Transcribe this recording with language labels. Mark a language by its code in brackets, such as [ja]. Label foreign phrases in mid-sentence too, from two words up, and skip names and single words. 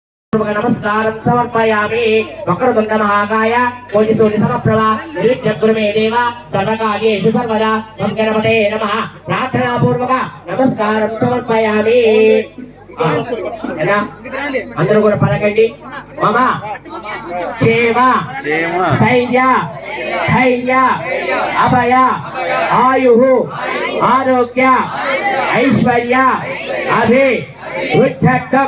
[sa] नमस्कारं समर्पयामि। वक्रतुण्ड महाकाय कोटिसूर्य समप्रभा निर्विघ्नं मे देव सर्वकार्येषु सर्वदा मम गणपते नमः। प्रार्थनापूर्वक नमस्कारं समर्पयामि। [te] అందరూ కూడా పలకండి. [sa] మమ క్షేమ ధైర్య ధైర్య అభయ ఆయు ఆరోగ్య ఐశ్వర్య అభి వృద్ధత్వం